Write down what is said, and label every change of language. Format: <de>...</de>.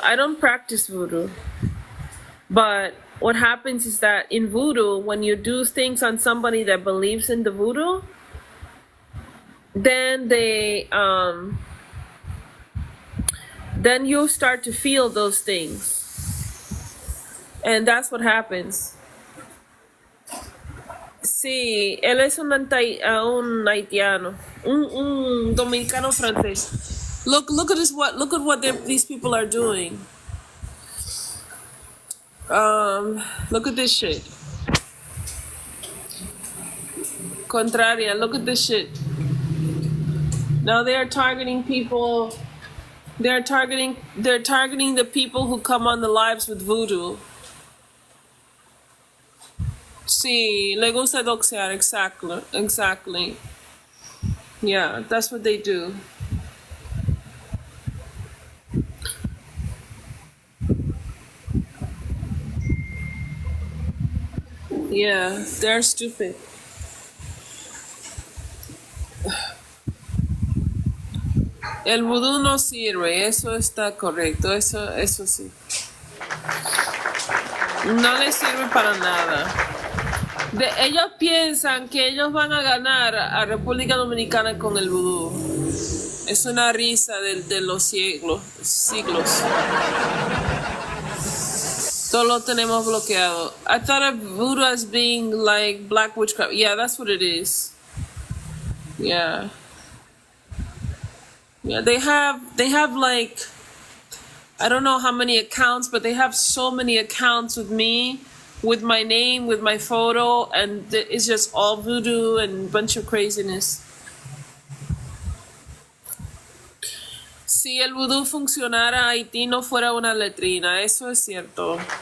<en>I don't practice voodoo. But what happens is that in voodoo, when you do things on somebody that believes in the voodoo, then then you start to feel those things. And that's what happens.</en> <es>Sí, él es un haitiano, un dominicano francés.</es> <en>Look at this. Look at what these people are doing. Look at this shit. Contraria, look at this shit. Now they are targeting people. They're targeting the people who come on the lives with voodoo.</en> <es>Sí, le gusta doxear,</es> <en>exactly. Yeah, that's what they do. Yeah, they're stupid.</en> <es>El vudú no sirve, eso está correcto, eso sí. No les sirve para nada. Ellos piensan que ellos van a ganar a República Dominicana con el vudú. Es una risa de los siglos. Todo lo tenemos bloqueado.</es> <en>I thought of voodoo as being like black witchcraft. Yeah, that's what it is. Yeah. Yeah, they have like, I don't know how many accounts, but they have so many accounts with me, with my name, with my photo, and it's just all voodoo and a bunch of craziness.</en> <es>Si el vudú funcionara, Haití no fuera una letrina, eso es cierto.</es>